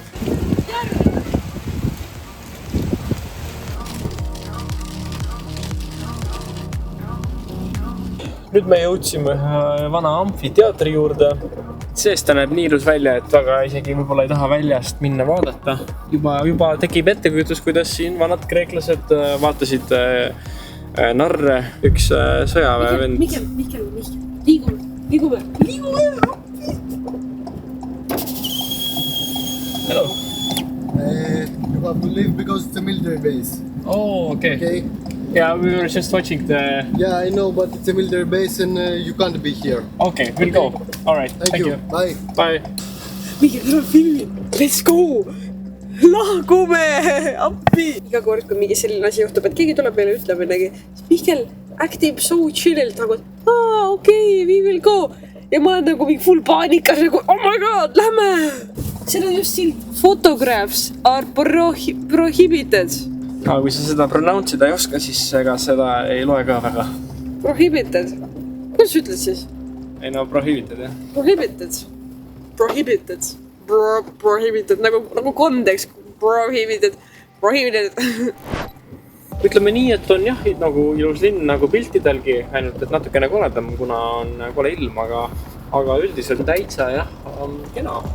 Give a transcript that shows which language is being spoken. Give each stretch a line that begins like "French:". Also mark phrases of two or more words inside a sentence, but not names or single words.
Estonian: Nüüd me jõudsime vana amfiteatri juurde. Seest ta näeb nii ilus välja, et väga isegi võib-olla ei taha väljast minna vaadata. Juba tekib ettekujutus, kuidas siin vanad kreeklased vaatasid narre, üks sõjaväevend. Mihkel, liigume.
English: Hello. You have to leave because it's a military base. Oh, okay. Yeah, we were just watching the... Yeah, I know, but it's a military base and you can't be here. Okay, we'll go. All right, thank you. Bye. Bye.
Estonian: Mihkel, tuleb filmi.
English: Let's go!
Estonian: Lahkume! Appi! Iga kord, kui mingi selline asi juhtub, et keegi tuleb meile ütleb midagi, siis Mihkel actib so chillilt nagu, et
English: okay, we will go.
Estonian: Ja ma olen nagu mingi full paanikas, nagu
English: oh my god,
Estonian: lähme! Seal on just silt.
English: Photographs are prohibited.
Estonian: Aga kui sa seda pronouncida ei oska, siis ega seda ei loe ka väga. Prohibited. Kuidas ütled siis? Ei no, prohibited, jah. Prohibited. Nagu kondeks. Prohibited. Ütleme nii, et on jah, nagu ilus linn nagu piltidelgi, ainult et natukene koledam, kuna on kole ilm, aga üldiselt täitsa jah, on kena.